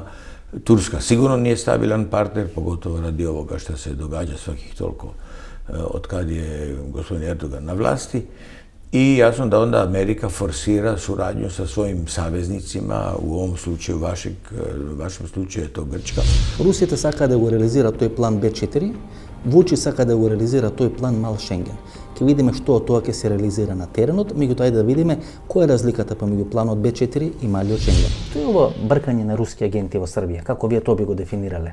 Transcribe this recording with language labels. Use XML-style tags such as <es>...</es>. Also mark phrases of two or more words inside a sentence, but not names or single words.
<hr>Turska sigurno nije stabilan partner, pogotovo radi ovoga što se događa svakih toliko od kad je gospodin Erdogan na vlasti. I jasno da onda Amerika forsira suradnju sa svojim saveznicima, u ovom slučaju, vašem slučaju je to Grčka.</hr> <mk>Русија сака да го реализира тој план Б4, Вучи сака да го реализира тој план Мал Шенген. Ќе видиме што тоа ќе се реализира на теренот, меѓутоа ајде да видиме која е разликата помеѓу планот Б4 и Малиот Шенген. Што е ова бркање на руски агенти во Србија? Како вие тоа би го дефинирале?</mk>